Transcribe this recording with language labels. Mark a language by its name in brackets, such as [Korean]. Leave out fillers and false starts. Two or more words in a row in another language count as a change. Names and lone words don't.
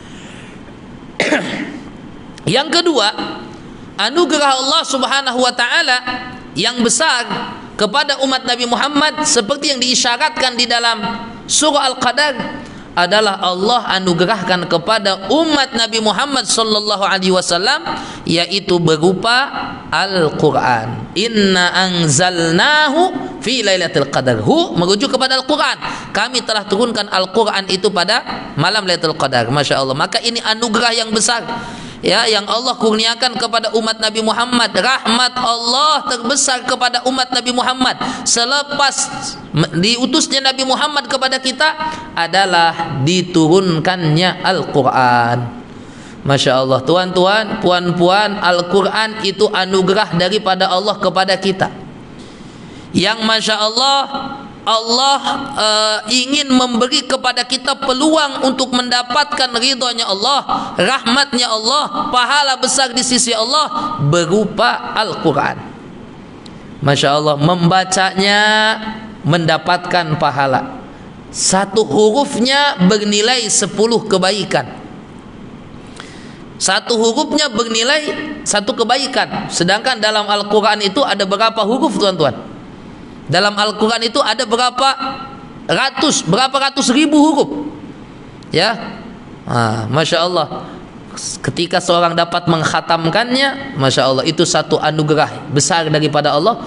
[Malay] Yang kedua, anugerah Allah [Arabic] سبحانه وتعالى [Malay] yang besar kepada umat Nabi Muhammad seperti yang diisyaratkan di dalam surah Al-Qadar adalah Allah anugerahkan kepada umat Nabi Muhammad [Arabic] صلى الله عليه وسلم, [Malay] yaitu berupa Al-Qur'an. [Arabic] إنا أنزلناه في ليلة القدر. [Malay] Merujuk kepada Al-Qur'an. Kami telah turunkan Al-Qur'an itu pada malam Lailatul Qadar. [Arabic] ما شاء الله. [Malay] Maka ini anugerah yang besar, ya, yang Allah kurniakan kepada umat Nabi Muhammad. Rahmat Allah terbesar kepada umat Nabi Muhammad selepas diutusnya Nabi Muhammad kepada kita adalah diturunkannya Al-Quran. [Arabic] ما شاء الله, [Malay] tuan-tuan, puan-puan, Al-Quran itu anugerah daripada Allah kepada kita, yang [Arabic] ما شاء الله, [Malay] Allah ingin memberi kepada kita peluang untuk mendapatkan ridhonya Allah, rahmatnya Allah, pahala besar di sisi Allah berupa Al-Quran. [Arabic] ما شاء الله, [Malay] membacanya mendapatkan pahala. Satu hurufnya bernilai 10 kebaikan. Satu hurufnya bernilai 1 kebaikan. Sedangkan dalam Al-Quran itu ada berapa huruf tuan-tuan? Dalam Al-Quran itu ada berapa ratus ribu huruf, ya. [Arabic] ما شاء الله, [Malay] ketika seorang dapat mengkhatamkannya, [Arabic] ما شاء الله, [Malay] itu satu anugerah besar daripada Allah.